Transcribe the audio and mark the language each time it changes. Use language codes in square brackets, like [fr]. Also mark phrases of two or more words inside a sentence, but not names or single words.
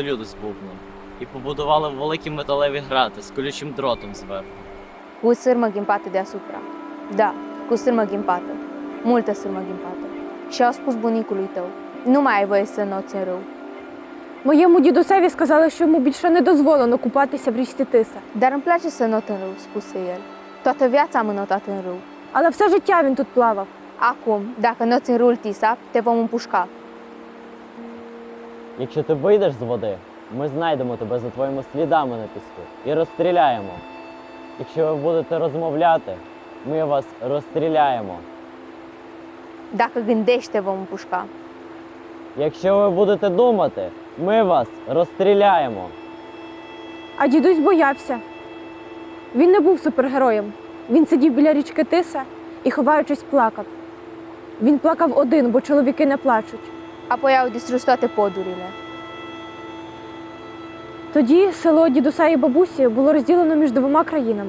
[uk] люди з бубном і побудували великі металеві грати з колючим дротом зверху. [ro] Cu sârmă ghimpată deasupra. Da, cu sârmă ghimpată. Multă sârmă ghimpată. Și au spus bunicului tău: nu mai ai voie să înnoți în râu. [uk] моєму дідусеві сказали, що йому більше не дозволено купатися в річці Тиса. [ro] Dar îmi place să not în râu, spuse el. Toată viața am înnotat în râu. [uk] Але все життя він тут плавав. [ro] Acum, dacă noți în râul Tisa, te vom împușca. [uk] Якщо ти вийдеш з води, ми знайдемо тебе за твоїми слідами на піску і розстріляємо. Якщо ви будете розмовляти, ми вас розстріляємо. [ro] Dacă gândești, te vom împușca. [uk] Якщо ви будете думати, ми вас розстріляємо. А дідусь боявся. Він не був супергероєм. Він сидів біля річки Тиса і, ховаючись, плакав. Він плакав один, бо чоловіки не плачуть. [ro] Apoi au distrus toate podurile. [uk] Тоді село дідуся і бабусі було розділено між 2 країнами.